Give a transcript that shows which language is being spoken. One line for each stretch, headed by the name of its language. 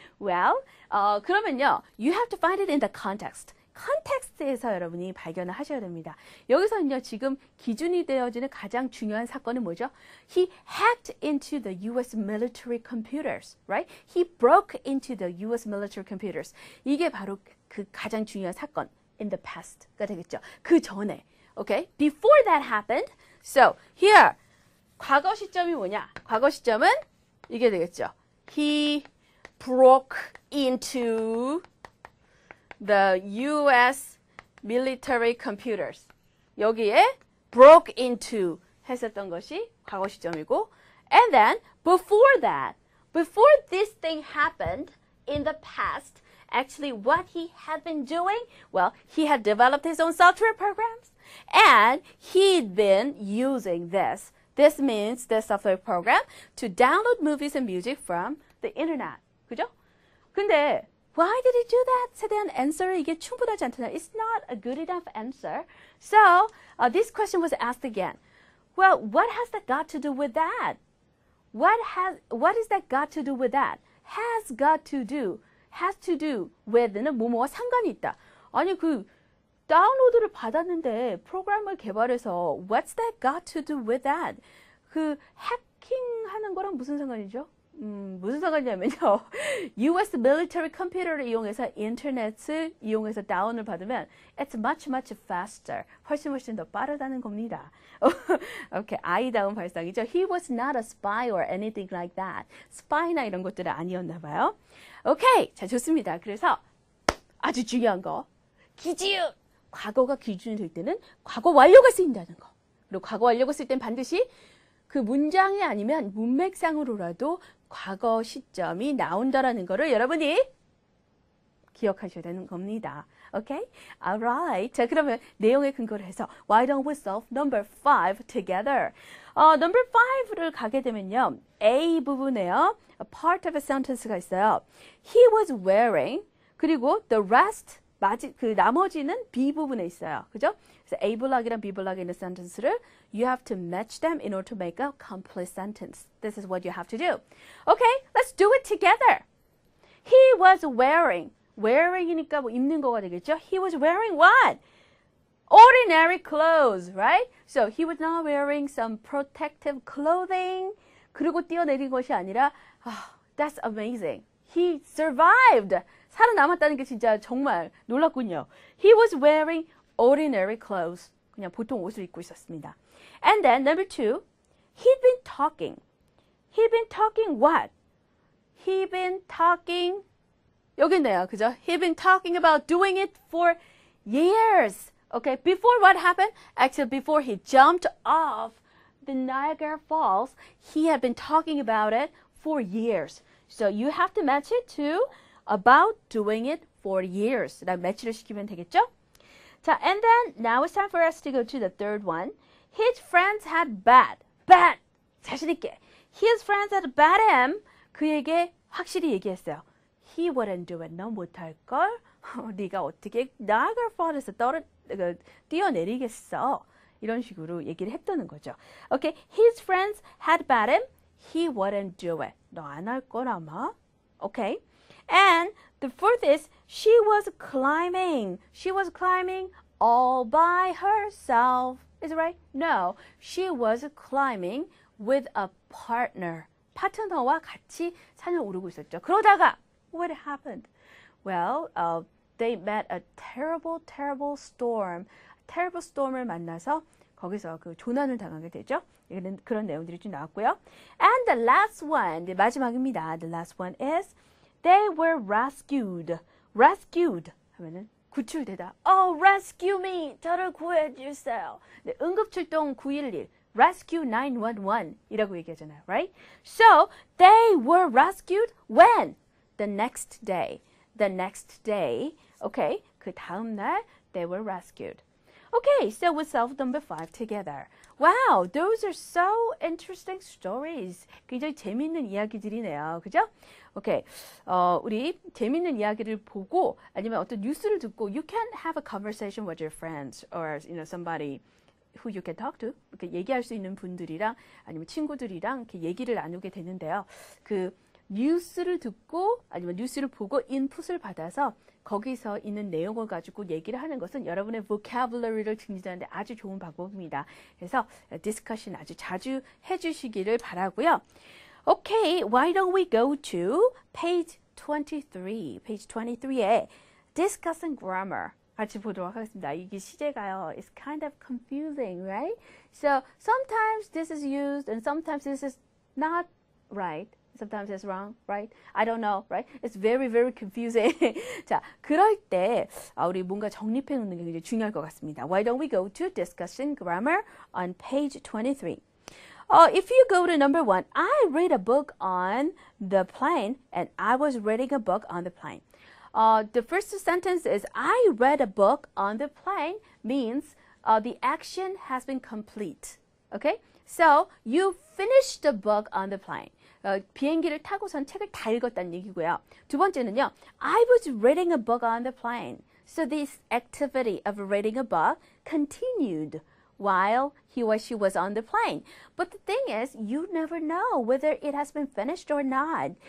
English: Well,
Korean: 그러면요,
English: you have to find it in the context.
Korean: 컨텍스트에서 여러분이 발견을 하셔야 됩니다. 여기서는요, 지금 기준이 되어지는 가장 중요한 사건은 뭐죠?
English: He hacked into the US military computers, right? He broke into the US military computers.
Korean: 이게 바로 그 가장 중요한 사건
English: in the past
Korean: 가 되겠죠. 그 전에, okay?
English: Before that happened, so here,
Korean: 과거 시점이 뭐냐? 과거 시점은 이게 되겠죠.
English: He broke into the US military computers.
Korean: 여기에
English: broke into
Korean: 했었던 것이 과거 시점이고,
English: and then before this thing happened in the past, actually what he had been doing, well, he had developed his own software programs and he'd been using this. This means the software program to download movies and music from the internet.
Korean: 그죠? 근데
English: why did he do that?
Korean: 에 대한 answer 이게 충분하지 않잖아요.
English: It's not a good enough answer. So this question was asked again. Well, what has that got to do with that? What is that got to do with that?
Korean: Has to do with는 뭐뭐와 상관이 있다. 아니 그 다운로드를 받았는데 프로그램을 개발해서
English: what's that got to do with that?
Korean: 그 해킹하는 거랑 무슨 상관이죠? 무슨 상관이냐면요. US military computer를 이용해서 인터넷을 이용해서 다운을 받으면
English: it's much faster.
Korean: 훨씬 더 빠르다는 겁니다. Okay, 아이다운 발상이죠.
English: He was not a spy or anything like that.
Korean: spy나 이런 것들은 아니었나 봐요. Okay, 자 좋습니다. 그래서 아주 중요한 거 기준. 과거가 기준이 될 때는 과거 완료가 쓰인다는 거. 그리고 과거 완료가 쓸 땐 반드시 그 문장이 아니면 문맥상으로라도 과거 시점이 나온다라는 거를 여러분이 기억하셔야 되는 겁니다.
English: Okay? Alright.
Korean: 자, 그러면 내용에 근거를 해서
English: Why don't we solve number 5 together?
Korean: number 5를 가게 되면요. A 부분에요.
English: A part of a sentence가 있어요. He was wearing
Korean: 그리고
English: the rest
Korean: 그 나머지는 B 부분에 있어요. 그죠? 그래서 A 블락이랑 B 블락에 있는
English: sentence를 you have to match them in order to make a complete sentence. This is what you have to do. Okay, let's do it together. He was wearing.
Korean: wearing이니까 뭐 입는 거가 되겠죠?
English: He was wearing what? Ordinary clothes, right? So he was not wearing some protective clothing.
Korean: 그리고 뛰어내린 것이 아니라
English: that's amazing. He survived.
Korean: 살아남았다는 게 진짜 정말 놀랍군요.
English: He was wearing ordinary clothes.
Korean: 그냥 보통 옷을 입고 있었습니다.
English: And then number 2, he'd been talking. He'd been talking what? He'd been talking
Korean: 여기 있네요. 그죠?
English: He'd been talking about doing it for years. Okay, before what happened? Actually, before he jumped off the Niagara Falls, he had been talking about it for years. So you have to match it to about doing it for years.
Korean: 라고 매치를 시키면 되겠죠?
English: 자, and then now it's time for us to go to the third one. His friends had bad.
Korean: 자신 있게.
English: His friends had bad him.
Korean: 그에게 확실히 얘기했어요.
English: He wouldn't do it.
Korean: 너 못할걸? 네가 어떻게 Niagara Falls에서 뛰어내리겠어? 이런 식으로 얘기를 했다는 거죠.
English: Okay, his friends had bad him. He wouldn't do it.
Korean: 너 안 할 걸 아마.
English: Okay, and the fourth is she was climbing. She was climbing all by herself. Is it right? No, she was climbing with a partner.
Korean: 파트너와 같이 산을 오르고 있었죠. 그러다가
English: what happened? Well, they met a terrible storm.
Korean: terrible storm을 만나서 거기서 그 조난을 당하게 되죠. 이런 그런 내용들이 좀 나왔고요.
English: And the last one,
Korean: 네, 마지막입니다.
English: The last one is they were rescued.
Korean: rescued 하면은 구출되다.
English: Oh, rescue me.
Korean: 저를 구해 주세요. 네, 응급출동 911. Rescue 911이라고 얘기하잖아요.
English: Right? So, they were rescued when? The next day. The next day. Okay.
Korean: 그 다음 날
English: they were rescued. Okay, so we solved number 5 together. Wow, those are so interesting stories.
Korean: 굉장히 재미있는 이야기들이네요. 그죠?
English: Okay,
Korean: 우리 재미있는 이야기를 보고 아니면 어떤 뉴스를 듣고
English: you can have a conversation with your friends or somebody who you can talk to.
Korean: 이렇게 얘기할 수 있는 분들이랑 아니면 친구들이랑 이렇게 얘기를 나누게 되는데요. 그 뉴스를 듣고 아니면 뉴스를 보고 인풋을 받아서 거기서 있는 내용을 가지고 얘기를 하는 것은 여러분의 vocabulary를 증진하는 데 아주 좋은 방법입니다. 그래서 디스커션 아주 자주 해주시기를 바라고요.
English: Okay, why don't we go to page 23.
Korean: page 23에 discussing grammar 같이 보도록 하겠습니다. 이게 시제가요.
English: It's kind of confusing, right? So sometimes this is used and sometimes this is not right. Sometimes it's wrong, right? I don't know, right? It's very, very confusing.
Korean: 자, 그럴 때 우리 뭔가 정립해 놓는 게 굉장히 중요할 것 같습니다.
English: Why don't we go to discussing grammar on page 23? If you go to number 1, I read a book on the plane and I was reading a book on the plane. The first sentence is I read a book on the plane means the action has been complete. Okay? So you finished the book on the plane.
Korean: 비행기를 타고선 책을 다 읽었다는 얘기고요. 두 번째는요.
English: I was reading a book on the plane. So this activity of reading a book continued while he or she was on the plane. But the thing is, you never know whether it has been finished or not.